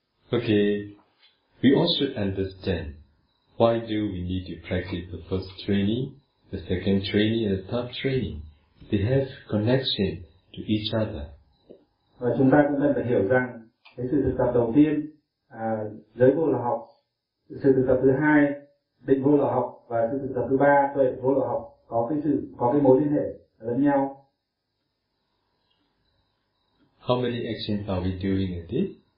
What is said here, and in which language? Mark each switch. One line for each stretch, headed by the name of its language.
English: Okay, we all should understand why do we need to practice the first training, the second training, and the third training. They have connection to each other.
Vietnamese: Và chúng ta cũng cần phải hiểu rằng cái sự thực tập đầu tiên, giới vô lậu học, sự thực tập thứ hai, định vô lậu học, và sự thực tập thứ ba, tuệ vô lậu học có cái mối liên hệ lẫn nhau.
English: How many actions are we doing at this?